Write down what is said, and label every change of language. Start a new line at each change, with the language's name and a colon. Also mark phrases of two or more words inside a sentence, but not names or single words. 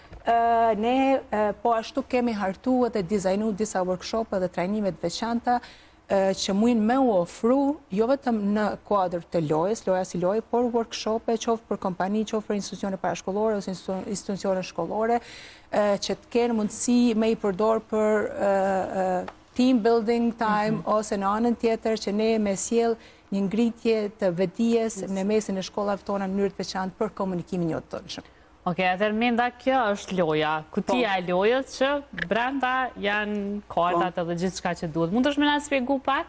Albanian: Ne po ashtu kemi hartu edhe dizajnu disa workshope dhe trajnime të veçanta që mujnë me u ofru, jo vetëm në kuadër të lojës, loja si lojë, por workshope, qoftë për kompani, qoftë për institucione parashkollore ose institucione shkollore, që të kenë mundësi me i përdor për
English: team building
Albanian: time, ose në anën tjetër që ne me sjell një ngritje të vedijes në mesin e shkollave tona në mënyrë të veçantë për komunikimin jo të dhunshëm. Okej, atëherë Menda, kjo është loja, kutia e lojës që brenda janë kartat edhe gjithçka që duhet. Mund të na shpjegoj pak?